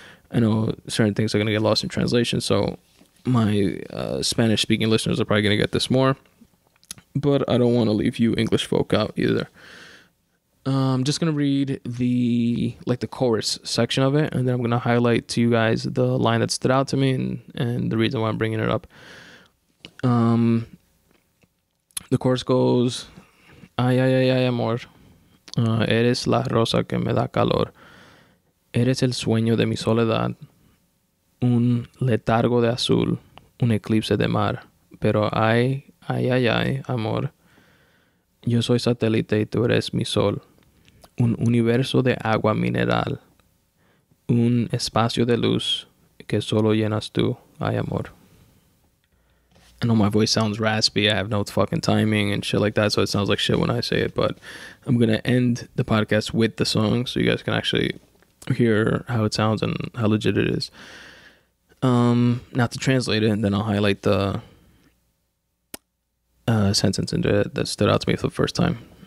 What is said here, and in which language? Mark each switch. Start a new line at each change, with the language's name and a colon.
English: I know certain things are going to get lost in translation, so my Spanish-speaking listeners are probably going to get this more. But I don't want to leave you English folk out either. I'm just going to read the chorus section of it, and then I'm going to highlight to you guys the line that stood out to me and the reason why I'm bringing it up. The chorus goes,
Spanish: ay, ay, ay, ay, amor, eres la rosa que me da calor, eres el sueño de mi soledad, un letargo de azul, un eclipse de mar, pero ay, ay, ay, ay, amor, yo soy satélite y tú eres mi sol, un universo de agua mineral, un espacio de luz que solo llenas tú, ay, amor.
English: I know my voice sounds raspy. I have no fucking timing and shit like that, so it sounds like shit when I say it. But I'm going to end the podcast with the song so you guys can actually hear how it sounds and how legit it is. Now to translate it, and then I'll highlight the sentence into it that stood out to me for the first time.